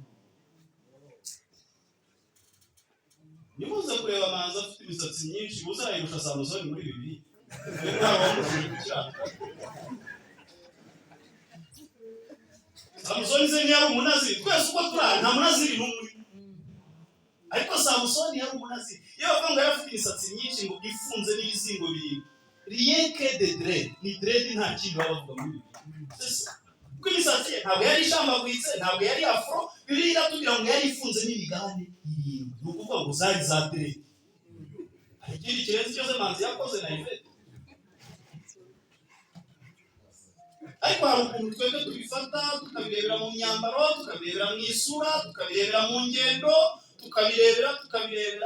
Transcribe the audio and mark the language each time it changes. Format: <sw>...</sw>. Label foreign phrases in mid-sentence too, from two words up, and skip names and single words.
<rw>Nimuze kureba Manzi afite imisatsi myinshi, muzarayirusha Samusoni muri Bibiliya. Samusoni se ntiyari umunaziri, twese uko turara nta munaziri n'umwe. Ariko Samusoni yari umunaziri. Iyo bavuga ngo yari afite imisatsi myinshi ngo ifunze n'ibizingo birindwi,</rw> <fr>rien que de</fr> <rw>dread, ni dread nta kintu baba bavuga muri Bibiliya. Kuko imisatsi ye ntabwo yari ishambaguritse, ntabwo yari afro, Bibiliya iratubwira ngo yari ifunze n'imigabane irindwi. Ni ukuvuga ngo zari za dread. Hari ikindi kirenze cyose Manzi yakoze na Yvette. Ariko hari ukuntu twebwe tubifata, tukabirebera mu myambaro, tukabirebera mu isura, tukabirebera mu ngendo, tukabirebera.</rw>